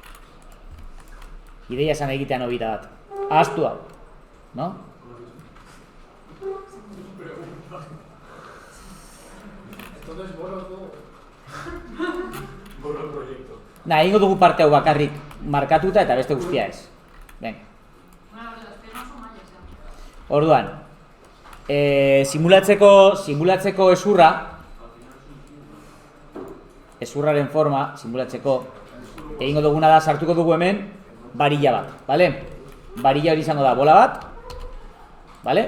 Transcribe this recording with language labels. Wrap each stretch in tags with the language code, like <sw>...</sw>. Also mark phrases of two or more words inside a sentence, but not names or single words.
<eu>Ideia esan egitea nobita bat. Ahaztu hau, no?</eu> <es>Entonces borro todo. Borro el proyecto.</es> <eu>Egingo dugu parte hau bakarrik markatuta eta beste guztia ez. Ben.</eu> <es>Bueno, las piernas son mayas ya.</es> <eu>Orduan, simulatzeko ezurraren forma, simulatzeko, egingo duguna da sartuko dugu hemen barilla bat, bale? Barilla hori izango da bola bat, bale?</eu>